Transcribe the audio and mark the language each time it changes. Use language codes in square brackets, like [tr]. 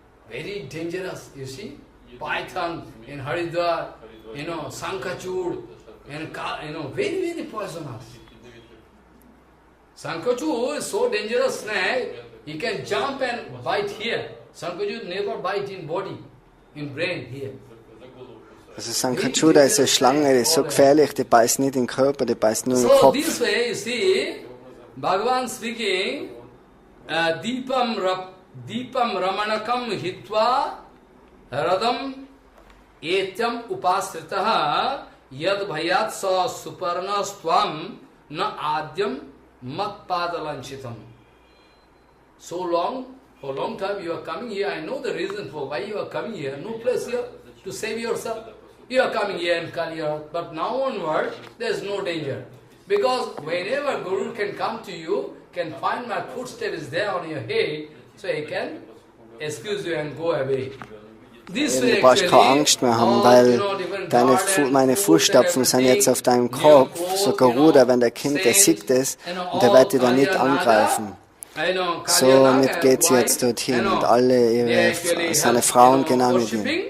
[en] Very dangerous, you see. Python in Haridwar, Sankachur, and very poisonous. Sankachur is so dangerous snake, he can jump and bite here. Sankachur never bite in body, in brain here. [de] Also Sankachuda ist eine Schlange, die ist so gefährlich, die beißt nicht in den Körper, die beißt nur in den Kopf. [en] So this way, you see, Bhagavan speaking, [sa] Deepam Ramanakam hitva radam etyam upasritaha yad bhayat sa suparnastvam na adyam mat-prana-nathas. [en] So long, for a long time you are coming here, I know the reason for why you are coming here, no place here to save yourself. You are coming here in Kaliya, but now onward, there is no danger. Because whenever Guru can come to you, can find my footstep is there on your head, so he can excuse you and go away. [de] Du brauchst keine Angst mehr haben, weil meine Fußstapfen sind jetzt auf deinem Kopf. So Garuda, wenn der kommt, der sieht es und der wird dich dann nicht angreifen. Somit geht sie jetzt dorthin und alle seine Frauen genau mit ihm.